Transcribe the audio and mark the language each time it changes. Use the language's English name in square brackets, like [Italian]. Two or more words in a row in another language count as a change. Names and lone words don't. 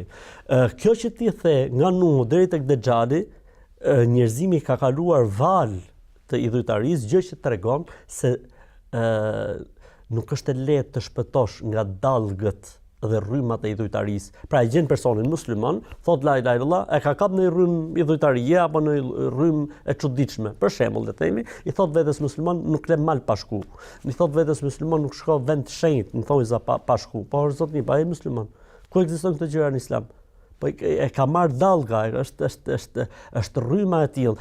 [Albanian] Kjo që ti the nga Nuhu deri tek Dexhali, njerëzimi ka kaluar val të idhujtarisë, gjë që tregon se nuk është e lehtë të shpëtosh nga dallgët dhe rrymat e idhujtarisë. Pra e gjen personin musliman, thot [Arabic] لا إله إلا الله, [Albanian] e ka kap në rrym idhujtarie apo në rrym e çuditshme. Për shembull, le të themi, i thot vetes musliman nuk le mal pa shku. I thot vetes musliman nuk shko vend të shenjtë, në thonjza pa shku. Po zotni, pa e musliman. Ku ekziston këtë gjëra në Islam? Po e ka marrë dallga, është rryma e tillë.